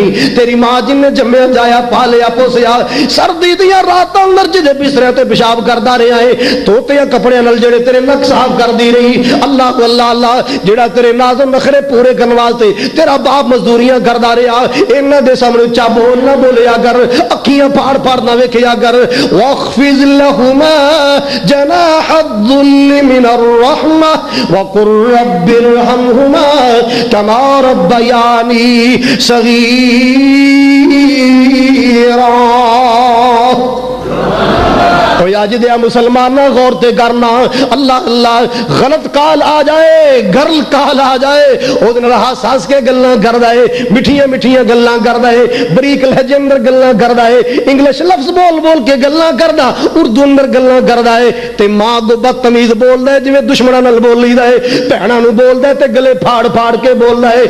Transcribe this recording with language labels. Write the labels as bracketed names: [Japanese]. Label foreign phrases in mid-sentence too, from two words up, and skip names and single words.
[Punjabi] تیری ماں جنہیں جمیا جایا پالیا پوسیا، سردی دیاں راتاں اندر جہدے بسترے تے پیشاب کردا رہا ہے، توتے کپڑے نال جیہڑے تیرے نک صاف کردی رہی. اللہ اللہ اللہ جیہڑا تیرے ناز نخرے پورے کرنے واسطے تیرا باپ مزدوریاں کردا رہا، انہاں دے سامنے اچا بول نہ بولیا کر، اکھیاں پاڑ پاڑ نہ ویکھیا کر. [Arabic] واخفض لهما جناح الذل من الرحمة وقل رب ارحمهما كما ربياني صغيرا. [Punjabi] آج دیا مسلمان غور تے کرنا، اللہ اللہ غلط کال آ جائے، گرل کال آ جائے، ہس ہس کے گلاں کردا ہے، مٹھیاں مٹھیاں گلاں کردا ہے، باریک لہجے اندر گلاں کردا ہے، انگلش لفظ بول بول کے گلاں کردا، اردو اندر گلاں کردا ہے، تے ماں کو بدتمیز بولدا ہے جویں دشمناں نال بول لئیدا ہے، بھیناں نوں بولدا ہے تے گلے پاڑ پاڑ کے بولدا ہے.